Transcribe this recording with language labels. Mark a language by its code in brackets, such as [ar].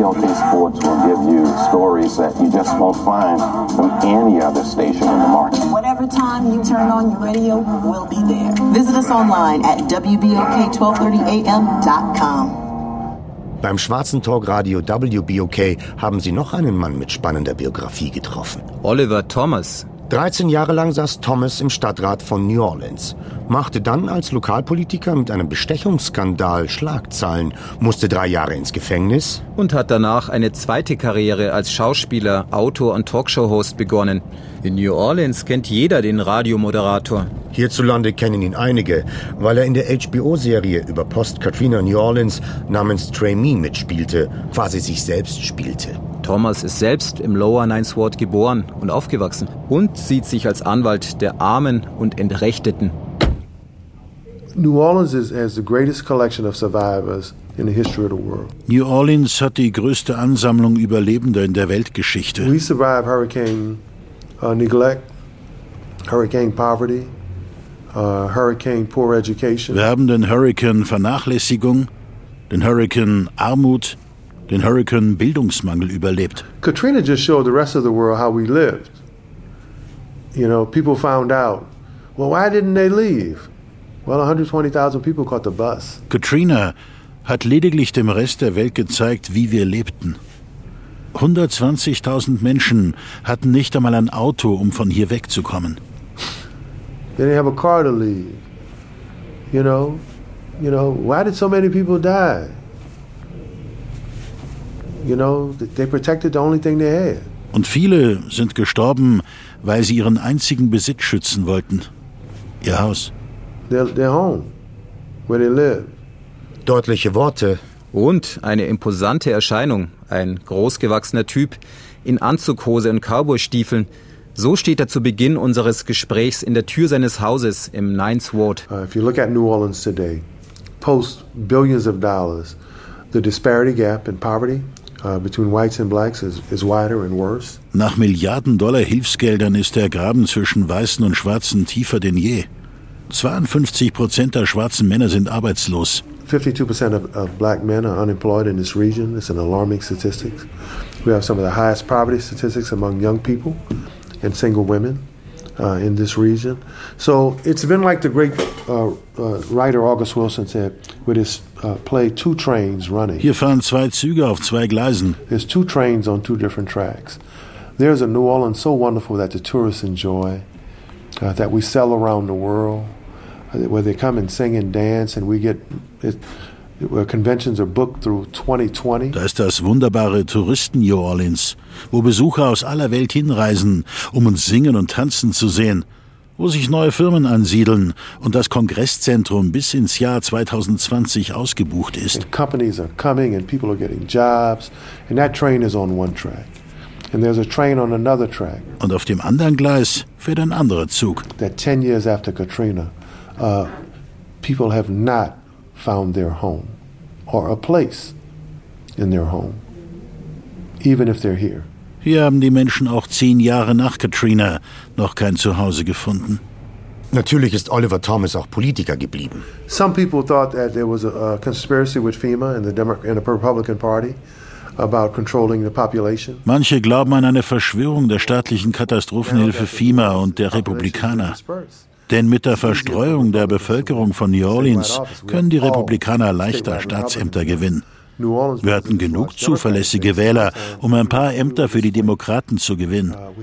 [en] WBLK Sports will give you stories that you just won't find from any other station in the market. Whatever time you turn on your radio, we'll be there. Visit us online at WBLK1230AM.com. [de] Beim Schwarzen Talk Radio WBOK haben sie noch einen Mann mit spannender Biografie getroffen. Oliver Thomas. 13 Jahre lang saß Thomas im Stadtrat von New Orleans, machte dann als Lokalpolitiker mit einem Bestechungsskandal Schlagzeilen, musste 3 Jahre ins Gefängnis und hat danach eine zweite Karriere als Schauspieler, Autor und Talkshow-Host begonnen. In New Orleans kennt jeder den Radiomoderator. Hierzulande kennen ihn einige, weil er in der HBO-Serie über Post-Katrina New Orleans namens Trey Me mitspielte, quasi sich selbst spielte. Thomas ist selbst im Lower Ninth Ward geboren und aufgewachsen und sieht sich als Anwalt der Armen und Entrechteten. [en] New Orleans has the greatest collection of survivors in the history of the world. [de] New Orleans hat die größte Ansammlung Überlebender in der Weltgeschichte. [en] We survived hurricane neglect, hurricane poverty, hurricane poor education. [de] Wir haben den Hurricane Vernachlässigung, den Hurricane Armut, den Hurricane Bildungsmangel überlebt. [en] Katrina just showed the rest of the world how we lived. You know, people found out. Well, why didn't they leave? Well, 120,000 people caught the bus. [de] Katrina hat lediglich dem Rest der Welt gezeigt, wie wir lebten. 120.000 Menschen hatten nicht einmal ein Auto, um von hier wegzukommen. [en] They didn't have a car to leave. You know, why did so many people die? You know, they protected the only thing they had. [de] Und viele sind gestorben, weil sie ihren einzigen Besitz schützen wollten. Ihr Haus. [en] Their home, where they live. [de] Deutliche Worte. Und eine imposante Erscheinung. Ein großgewachsener Typ in Anzughose und Cowboystiefeln. So steht er zu Beginn unseres Gesprächs in der Tür seines Hauses im Ninth Ward. [en] If you look at New Orleans today, post billions of dollars, the disparity gap in poverty between whites and blacks is wider and worse. [de] Nach Milliarden Dollar Hilfsgeldern ist der Graben zwischen Weißen und Schwarzen tiefer denn je. 52% der schwarzen Männer sind arbeitslos. [en] 52% of black men are unemployed in this region. It's an alarming statistic. We have some of the highest poverty statistics among young people and single women in this region. So it's been like the great writer August Wilson said with his play Two Trains Running. [de] Hier fahren 2 Züge auf 2 Gleisen. [en] There's 2 trains on 2 different tracks. There's a New Orleans so wonderful that the tourists enjoy, that we sell around the world, where they come and sing and dance, and we get where conventions are booked through 2020. [de] Da ist das wunderbare Touristen-New Orleans, wo Besucher aus aller Welt hinreisen, um uns singen und tanzen zu sehen, wo sich neue Firmen ansiedeln und das Kongresszentrum bis ins Jahr 2020 ausgebucht ist. [en] And companies are coming and people are getting jobs, and that train is on 1 track. And there's a train on another track. [de] Und auf dem anderen Gleis fährt ein anderer Zug. [en] That 10 years after Katrina, people have not found their home or a place in their home, even if they're here. [de] Hier haben die Menschen auch 10 Jahre nach Katrina noch kein Zuhause gefunden. Natürlich ist Oliver Thomas auch Politiker geblieben. [en] Some people thought that there was a conspiracy with FEMA and the Republican Party about controlling the population. [de] Manche glauben an eine Verschwörung der staatlichen Katastrophenhilfe FEMA und der Republikaner. Denn mit der Verstreuung der Bevölkerung von New Orleans können die Republikaner leichter Staatsämter gewinnen. Wir hatten genug zuverlässige Wähler, um ein paar Ämter für die Demokraten zu gewinnen.